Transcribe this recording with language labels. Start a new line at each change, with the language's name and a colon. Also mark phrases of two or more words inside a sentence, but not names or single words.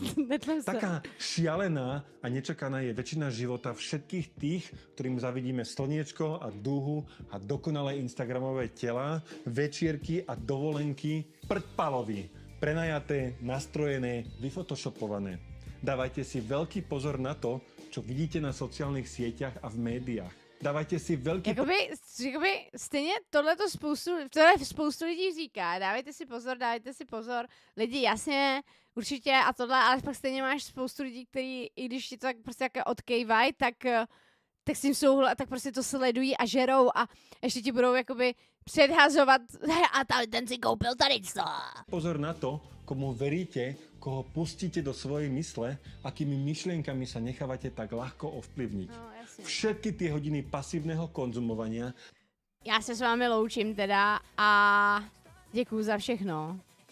Slovak: Taká šialená a nečakaná je väčšina života všetkých tých, ktorým zavidíme slniečko a dúhu a dokonalé instagramové tela, večierky a dovolenky prdpalovi, prenajaté, nastrojené, vyfotoshopované. Dávajte si veľký pozor na to, čo vidíte na sociálnych sieťach a v médiách. Dávajte si velký...
Czech: Jakoby stejně tohle spoustu lidí říká. Dávejte si pozor. Lidi, jasně, určitě a tohle, ale pak stejně máš spoustu lidí, kteří, i když ti to tak prostě jako odkejvají, tak s tím tak prostě to sledují a žerou a ještě ti budou jakoby předhazovat a ten si koupil tady co.
Slovak: Pozor na to, komu veríte, koho pustíte do svojej mysle, akými myšlienkami sa nechávate tak ľahko ovplyvniť. No, všetky tie hodiny pasívneho konzumovania.
Czech: Já se s vámi loučím teda a děkuju za všechno.